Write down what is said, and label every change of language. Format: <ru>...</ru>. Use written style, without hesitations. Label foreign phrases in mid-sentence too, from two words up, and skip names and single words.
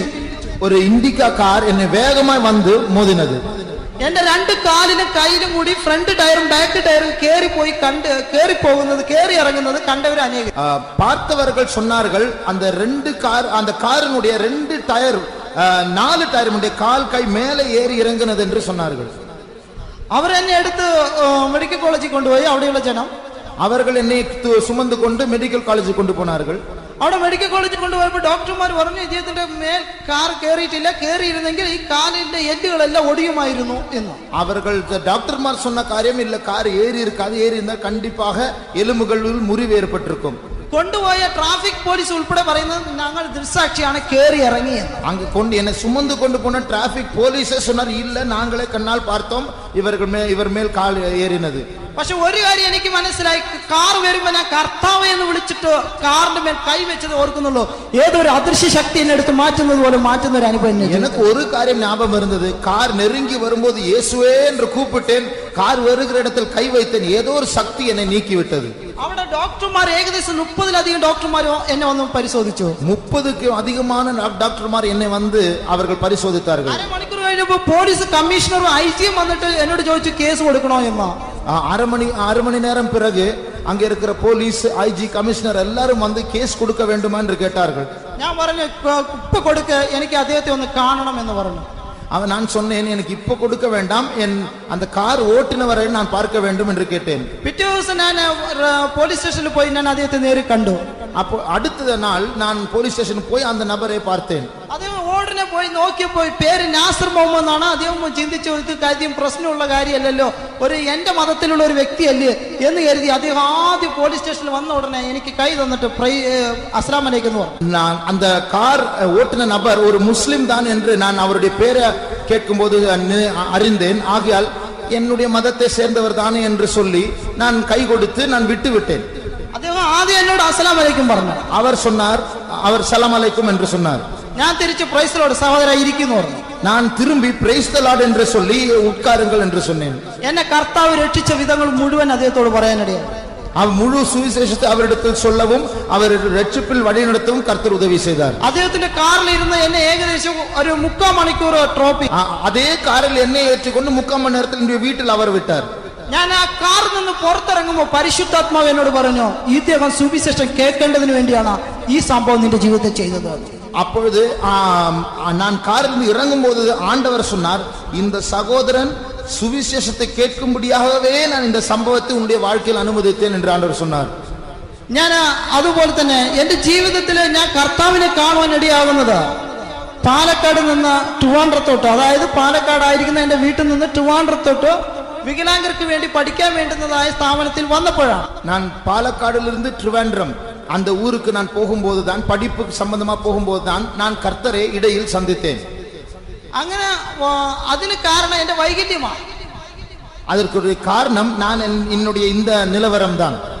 <ta>ஒரு இண்டிகா கார் என்னை வேகமாய் வந்து மோதினது.</ta> <ml>എന്റെ 2 കാലിലും കയ്യിലും കൂടി ഫ്രണ്ട് ടയറും ബാക്ക് ടയറും കേറി ഇറങ്ങുന്നത് കണ്ടവർ അനേകം.</ml> <ta>பார்த்தவர்கள் சொன்னார்கள் அந்த அந்த காரினுடைய 2 டயர் 4 டயருடைய கால் கை மேலே ஏறி இறங்கினது என்று சொன்னார்கள்.</ta> <ml>അവർ എന്നെ എടുത്ത്</ml> <en>medical college</en> <ml>കൊണ്ടുപോയി. അവിടെയുള്ള ജനം</ml> <ta>அவர்கள் என்னை சுமந்து கொண்டு</ta> <en>medical college</en> <ta>கொண்டு போனார்கள்.</ta> <ml>അവിടെ</ml> <en>medical college</en> <ml>കൊണ്ടുപോയപ്പോൾ ഡോക്ടർമാർ പറഞ്ഞു, ഇദ്ദേഹത്തിന്റെ മേൽ കാർ കേറിയിട്ടില്ല, കേറിയിരുന്നെങ്കിൽ ഈ കാലിന്റെ എല്ലുകളെല്ലാം ഒടിയുമായിരുന്നു എന്ന്.</ml> <ta>அவர்கள் டாக்டர்மார் சொன்ன காரியம் இல்ல, கார் ஏறி இருக்காது, ஏறி இருந்தால் கண்டிப்பாக எலும்புகளில் முறிவு ஏற்பட்டிருக்கும்.</ta> <ml>കൊണ്ടുപോയ</ml> <en>traffic police</en> <ml>ഉൾപ്പെടെ പറയുന്നത് ഞങ്ങൾ ദൃക്സാക്ഷിയാണ്, കേറി ഇറങ്ങിയത്.</ml> <ta>அங்கு கொண்டு என்னை சுமந்து கொண்டு போன</ta> <en>traffic police</en> <ta>சொன்னார், இல்ல நாங்களே கண்ணால் பார்த்தோம் இவர் மேல் கால் ஏறினது.</ta> <ml>പക്ഷെ ഒരു കാര്യം എനിക്ക് മനസ്സിലായി, കാർ വരുമ്പോ ഞാൻ കർത്താവ് എന്ന് വിളിച്ചിട്ട് കാറിന്റെ മേൽ കൈ വെച്ചത് ഓർക്കുന്നുള്ളൂ. ഏതൊരു അദൃശ്യ ശക്തി എന്നെ എടുത്ത് മാറ്റുന്നത് പോലെ മാറ്റുന്ന ഒരു അനുഭവം.</ml> <ta>எனக்கு ஒரு காரியம் ஞாபகம் இருந்தது. கார் நெருங்கி வரும்போது இயேசுவே என்று கூப்பிட்டேன். கார் வருகிற இடத்தில் கை வைத்தேன். ஏதோ ஒரு சக்தி என்னை நீக்கி விட்டது.</ta> <ml>അവിടെ ഡോക്ടർമാർ ഏകദേശം 30-ലധികം ഡോക്ടർമാർ എന്നെ വന്ന് പരിശോധിച്ചു.</ml> <ta>30க்கும் அதிகமான டாக்டர்மார் என்னை வந்து அவர்கள் பரிசோதித்தார்கள்.</ta> <ml>അരമണിക്കൂർ കഴിഞ്ഞപ്പോൾ</ml> <en>police commissioner</en> <ml>IGയും വന്നിട്ട് എന്നോട് ചോദിച്ചു കേസ് കൊടുക്കണോ എന്ന്.</ml> <ta>அரை மணி நேரம் பிறகு அங்க இருக்கிற போலீஸ், IG, கமிஷனர் எல்லாரும் வந்து கேஸ் கொடுக்க வேண்டுமா என்று கேட்டார்கள்.</ta> <ml>ഞാൻ പറഞ്ഞു ഇപ്പൊ കൊടുക്ക, എനിക്ക് അദ്ദേഹത്തെ ഒന്ന് കാണണം എന്ന് പറഞ്ഞു.</ml> <ta>நான் சொன்னேன், எனக்கு இப்ப கொடுக்க வேண்டாம், அந்த கார் ஓட்டுனவரை நான் பார்க்க வேண்டும் என்று கேட்டேன்.</ta> <ml>പിറ്റേ ദിവസം ഞാൻ</ml> <en>police station</en> <ml>പോയി ഞാൻ അദ്ദേഹത്തെ നേരിൽ കണ്ടു.</ml> <ta>அப்போ அடுத்த நாள் நான்</ta> <en>police station</en> <ta>போய் அந்த நபரை பார்த்தேன்.</ta> <ml>അദ്ദേഹം ഉടനെ പോയി നോക്കിയപ്പോൾ പേര് നാസർ മുഹമ്മദ് എന്നാണ്. അദ്ദേഹം ചിന്തിച്ചു ഇത് കാര്യം പ്രശ്നമുള്ള കാര്യമല്ലല്ലോ, എന്റെ മതത്തിലുള്ള ഒരു വ്യക്തിയല്ലേ എന്ന് കരുതി അദ്ദേഹം ആദ്യം</ml> <en>police station</en> <ml>വന്ന ഉടനെ എനിക്ക് കൈ തന്നിട്ട്</ml> <ar>السلام عليكم</ar> <ml>എന്ന് പറഞ്ഞു.</ml> <ta>நான் அந்த கார் ஓட்டுன நபர் ஒரு முஸ்லிம் தான் என்று நான் அவருடைய பேரை கேட்கும்போது அறிந்தேன். ஆகையால் என்னுடைய மதத்தை சேர்ந்தவர் தானே என்று சொல்லி நான் கை கொடுத்து நான் விட்டு விட்டேன்.</ta> <ml>അദ്ദേഹം ആദ്യം എന്നോട്</ml> <ar>السلام عليكم</ar> <ml>പറഞ്ഞു.</ml> <ta>அவர்</ta> <ar>سلام عليكم</ar> <ta>என்று சொன்னார்.</ta> <ml>ഞാൻ തിരിച്ച്</ml> <en>praise the Lord</en> <ml>സഹോദരാ ഇരിക്കുന്നു പറഞ്ഞു.</ml> <ta>நான் திரும்பி</ta> <en>praise the Lord</en> <ta>என்று சொல்லி உட்காருங்கள் என்று சொன்னேன்.</ta> <ml>എന്നെ കർത്താവ് രക്ഷിച്ച വിധങ്ങൾ മുഴുവൻ അദ്ദേഹത്തോട് പറയാനിടയായി.</ml> <ta>அவர் முழு சுவிசேஷத்தை அவரிடத்தில் சொல்லவும் அவர் ரட்சிப்பில் வழிநடத்தவும் கர்த்தர் உதவி செய்தார்.</ta> <ml>അദ്ദേഹത്തിന്റെ കാറിൽ ഇരുന്ന് എന്നെ ഏകദേശം ഒരു 3/4 മണിക്കൂർ ട്രോപ്പി</ml> <ta>அதே காரில் என்னை ஏற்றிக்கொண்டு 3/4 மணி நேரத்தில் என்னுடைய வீட்டில் அவர் விட்டார்.</ta> <ml>ഞാൻ ആ കാറിൽ നിന്ന് പുറത്തിറങ്ങുമ്പോൾ പരിശുദ്ധാത്മാവ് എന്നോട് പറഞ്ഞു, ഇദ്ദേഹം സുവിശേഷം കേൾക്കേണ്ടതിന് വേണ്ടിയാണ് ഈ സംഭവം നിന്റെ ജീവിതത്തിൽ ചെയ്തത്.</ml> <ta>அப்பொழுது நான் காரில் இறங்கும் போது ஆண்டவர் சொன்னார், இந்த சகோதரன் சுவிசேஷத்தை கேட்கும்படியாகவே நான் இந்த சம்பவத்தை உன்னுடைய வாழ்க்கையில் அனுமதித்தேன் என்று ஆண்டவர் சொன்னார்.</ta> <ml>ഞാൻ അതുപോലെ തന്നെ എന്റെ ജീവിതത്തിൽ ഞാൻ കർത്താവിനെ കാണുവാൻ ഇടയാകുന്നത് പാലക്കാട് നിന്ന് ട്രിവാൻഡ്രത്തോട്ട്, അതായത് പാലക്കാടായിരിക്കുന്ന എന്റെ വീട്ടിൽ നിന്ന് ട്രിവാൻഡ്രത്തോട്ട് വികലാംഗർക്ക് വേണ്ടി പഠിക്കാൻ വേണ്ടുന്നതായ സ്ഥാപനത്തിൽ വന്നപ്പോഴാണ്.</ml> <ta>நான் பாலக்காடிலிருந்து ட்ரிவாண்ட்ரம் அந்த ஊருக்கு நான் போகும்போது தான், படிப்புக்கு சம்பந்தமா போகும்போது தான் நான் கர்த்தரை இடையில் சந்தித்தேன்.</ta> <ml>അങ്ങനെ അതിന് കാരണം എന്റെ വൈകല്യമാണ്.</ml> <ta>அதற்கு காரணம் நான் என்னுடைய இந்த நிலவரம் தான்.</ta>